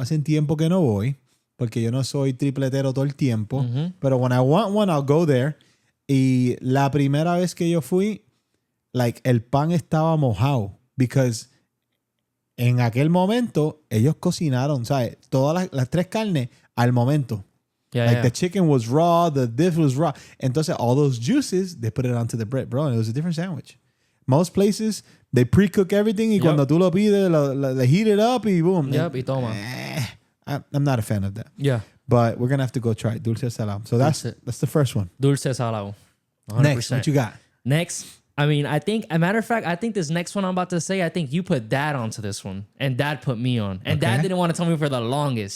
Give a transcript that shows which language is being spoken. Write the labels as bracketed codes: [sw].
[es] Hace tiempo que no voy, porque yo no soy tripletero todo el tiempo. [en] Pero when I want one, I'll go there. [es] Y la primera vez que yo fui, like, el pan estaba mojado. Because en aquel momento, ellos cocinaron, ¿sabes? Todas las tres carnes al momento. [en] Yeah, Like yeah. the chicken was raw, the dish was raw. Entonces, all those juices, they put it onto the bread, bro. And it was a different sandwich. Most places, they pre-cook everything. [es] Y cuando tú lo pides, [en] they heat it up [es] y boom. Yep, y toma. [en] I'm not a fan of that. Yeah. But we're going to have to go try it. Dulce salado. So that's the first one. Dulce salado. 100%. Next, what you got? Next, I mean, I think, a matter of fact, I think this next one I'm about to say, I think you put dad onto this one, and dad put me on, and dad didn't want to tell me for the longest.